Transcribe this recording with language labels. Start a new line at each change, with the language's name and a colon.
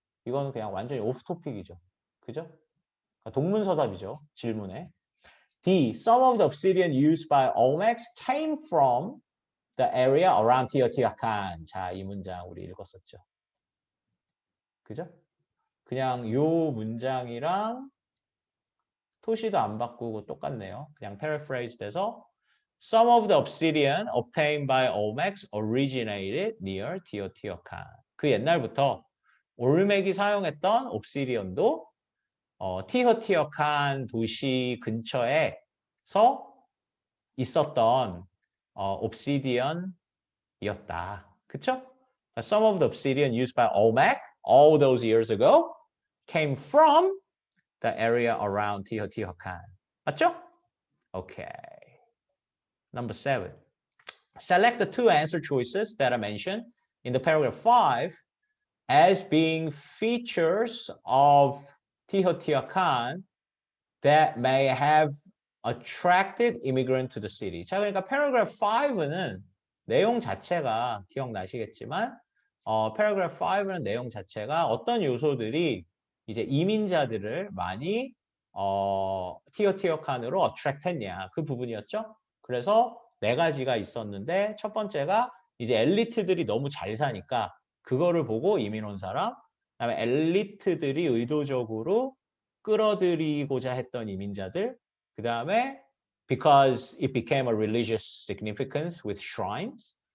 Korean: 이건 그냥 완전히 오프 토픽이죠. 그죠? 동문서답이죠. 질문에. D.
English: Some of the obsidian used by Olmecs came from the area around Teotihuacan.
Korean: 자, 이 문장 우리 읽었었죠. 그죠? 그냥 요 문장이랑 토시도 안 바꾸고 똑같네요. 그냥 paraphrase 돼서
English: Some of the obsidian obtained by Olmecs originated near Teotihuacan.
Korean: 그 옛날부터 올맥이 사용했던 옵시디언도 티허티어칸 도시 근처에서 있었던 옵시디언이었다. 그쵸?
English: Some of the obsidian used by Olmec all those years ago came from the area around Teotihuacan. 맞죠? Okay. Number 7. Select the two answer choices that are mentioned in the paragraph 5 as being features of Teotihuacan that may have attracted immigrant to the city.
Korean: 자, 그러니까 paragraph 5는 내용 자체가 기억나시겠지만 paragraph 5는 내용 자체가 어떤 요소들이 이제 이민자들을 많이 티오티어칸으로 attract 했냐 그 부분이었죠. 그래서 네 가지가 있었는데 첫 번째가 이제 엘리트들이 너무 잘 사니까 그거를 보고 이민 온 사람, 그다음에 엘리트들이 의도적으로 끌어들이고자 했던 이민자들, 그다음에
English: because it became a religious significance with shrines.